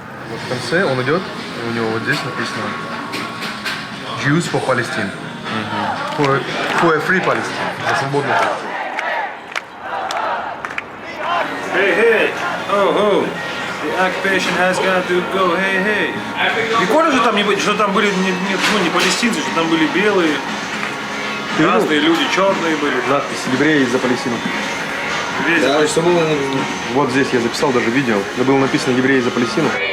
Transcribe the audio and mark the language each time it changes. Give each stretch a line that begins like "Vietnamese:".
Russian: Вот в конце он идет, и у него вот здесь написано
English: Jews for Palestine. For a free Palestine.
Russian: За свободную Палестину. Hey, hey! Oh, oh!
English: The occupation has got to go, hey, hey!
Russian: Прикольно же там, что там были не палестинцы, что там были белые, разные люди, черные были. Надпись «Евреи за Палестину». Везде. Что было? Вот здесь я записал даже видео, где было написано «Евреи за Палестину».